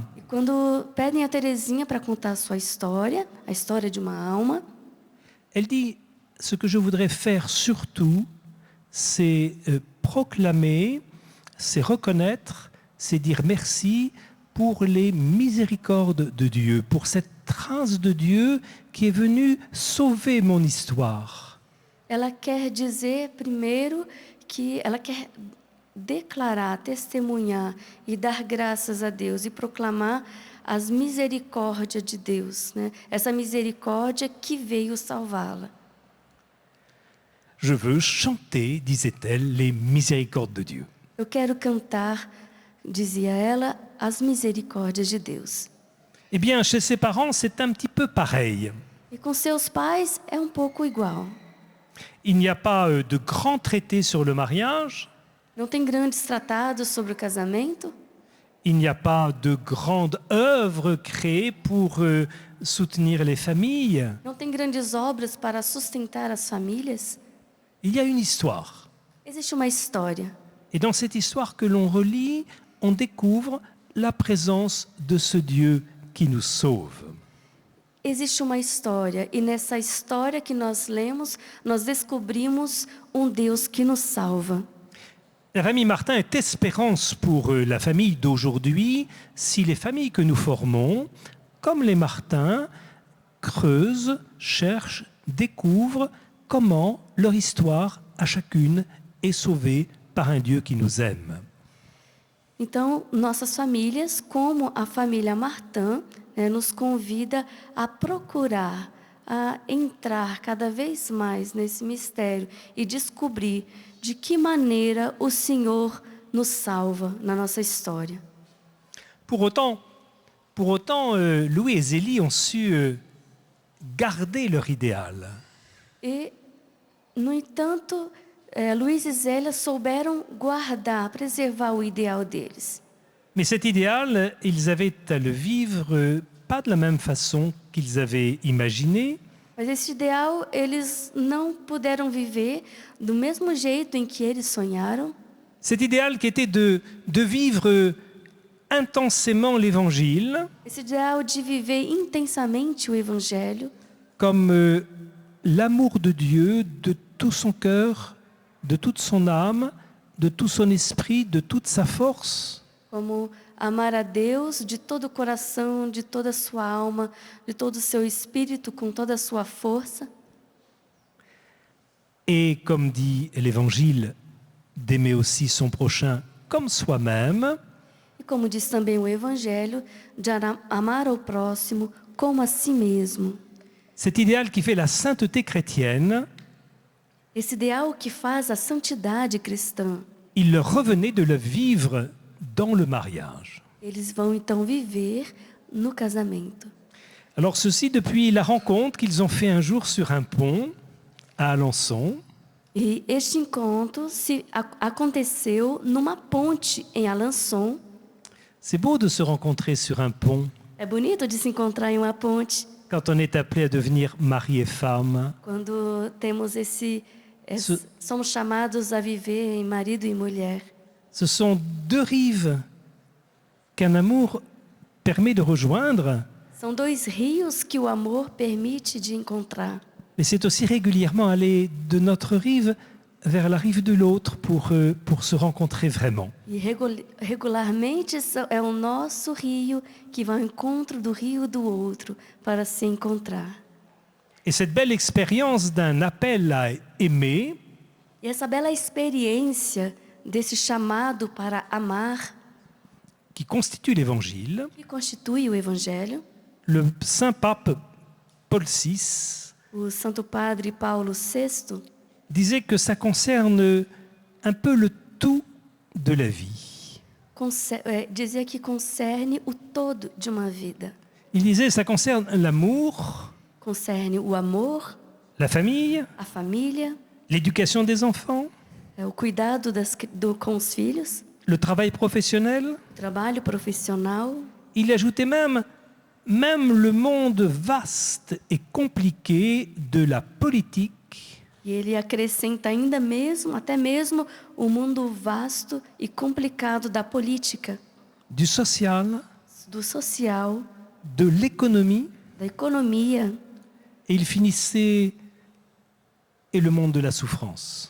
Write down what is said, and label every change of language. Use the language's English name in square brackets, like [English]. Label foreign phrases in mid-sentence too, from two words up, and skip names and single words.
[Portuguese] E quando pedem a Teresinha para contar a sua história, a história de uma alma, [French] elle dit « Ce que je voudrais faire surtout, c'est proclamer, c'est reconnaître, c'est dire merci pour les miséricordes de Dieu, pour cette trace de Dieu qui est venue sauver mon histoire. » [Portuguese] ela quer dizer primeiro que ela quer declarar, testemunhar e dar graças a Deus e proclamar as misericórdias de Deus, né? Essa misericórdia que veio salvá-la. [French] Je veux chanter, disait-elle, les miséricordes de Dieu. [Portuguese] Eu quero cantar, dizia ela, as misericórdias de Deus. [French] Eh bien, chez ses parents, c'est un petit peu pareil. [Portuguese] E com seus pais é um pouco igual. [French] Il n'y a pas de grands traités sur le mariage, [Portuguese] Não tem grandes tratados sobre o casamento, [French] il n'y a pas de grandes œuvres créées pour soutenir les familles. [Portuguese] não tem grandes obras para sustentar as famílias. [French] Il y a une histoire. [Portuguese] Existe uma história. [French] Et dans cette histoire que l'on relit, on découvre la présence de ce Dieu qui nous sauve. [Portuguese] Existe uma história, e nessa história que nós lemos, nós descobrimos um Deus que nos salva. [French] Rémi Martin est espérance pour la famille d'aujourd'hui si les familles que nous formons, comme les Martins, creusent, cherchent, découvrent comment leur histoire à chacune est sauvée par un Dieu qui nous aime. [Portuguese] Então, nossas famílias, como a família Martin, nos convida a procurar, a entrar cada vez mais nesse mistério e descobrir de que maneira o Senhor nos salva na nossa história. [French] Pour autant, Louis et Zélie ont su garder leur idéal. [Portuguese] E, no entanto, Luiz e Zélia souberam guardar, preservar o ideal deles. [French] Mais cet idéal, ils avaient à le vivre pas de la même façon qu'ils avaient imaginé. [Portuguese] Mas esse ideal eles não puderam viver do mesmo jeito em que eles sonharam. [French] Cet idéal qui était de vivre intensément l'Évangile [Portuguese] Esse ideal de viver intensamente o Evangelho, [French] comme l'amour de Dieu de tout son cœur, de toute son âme, de tout son esprit, de toute sa force. [Portuguese] como amar a Deus de todo o coração, de toda a sua alma, de todo o seu espírito, com toda a sua força. [French] Et comme dit l'Évangile, d'aimer aussi son prochain comme soi-même. [Portuguese] E como diz também o Evangelho, de amar ao próximo como a si mesmo. [French] Cet idéal qui fait la sainteté chrétienne, [Portuguese] Esse ideal que faz a santidade cristã. [French] il leur revenait de le vivre dans le mariage. [Portuguese] Eles vão então viver no casamento. [French] Alors ceci depuis la rencontre qu'ils ont fait un jour sur un pont à Alençon. [Portuguese] E este encontro aconteceu numa ponte em Alençon. [French] C'est beau de se rencontrer sur un pont [Portuguese] É bonito de se encontrar em uma ponte [French] quand on est appelé à devenir mari et femme. [Portuguese] quando temos somos chamados a viver em marido e mulher. [French] Ce sont deux rives qu'un amour permet de rejoindre, [Portuguese] São dois rios que o amor permite de encontrar. [French] mais c'est aussi régulièrement aller de notre rive vers la rive de l'autre pour se rencontrer vraiment. [Portuguese] E regularmente é o nosso rio que vai ao encontro do rio do outro para se encontrar. [French] Et cette belle expérience d'un appel à aimer, [Portuguese] E essa bela experiência desse chamado para amar, [French] qui constitue l'Évangile, [Portuguese] que constitui o Evangelho, [French] le Saint Pape Paul VI [Portuguese] o Santo Padre Paulo VI [French] disait que ça concerne un peu le tout de la vie. [Portuguese] dizia que concerne o todo de uma vida. [French] Il disait ça concerne l'amour, [Portuguese] Concerne o amor, [French] la famille, [Portuguese] a família, [French] l'éducation des enfants, [Portuguese] o cuidado com os filhos, [French] le travail professionnel. [Portuguese] o trabalho profissional. [French] Il ajoutait même le monde vaste et compliqué de la politique, [Portuguese] E ele acrescenta até mesmo o mundo vasto e complicado da política, [French] du social, [Portuguese] do social, [French] de l'économie, [Portuguese] da economia. [French] et il finissait et le monde de la souffrance.